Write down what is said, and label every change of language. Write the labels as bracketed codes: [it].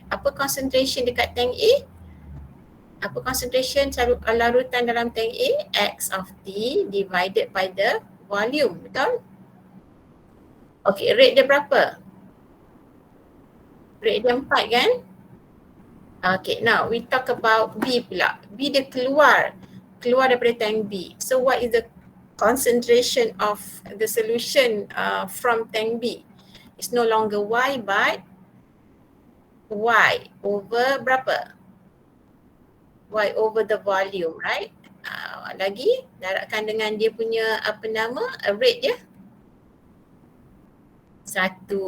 [ms] Apa concentration dekat tank A? Apa concentration larutan dalam tank A? [en] X of T divided by the volume, [ms] betul? Okay, rate dia berapa? Rate dia 4 kan? [en] Okay, now we talk about B [ms] pula. B dia keluar daripada tank B. [en] So what is the concentration of the solution from tank B? It's no longer Y but Y over [ms] berapa? [en] Y over the volume, right? [ms] Lagi darabkan dengan dia punya rate dia 1.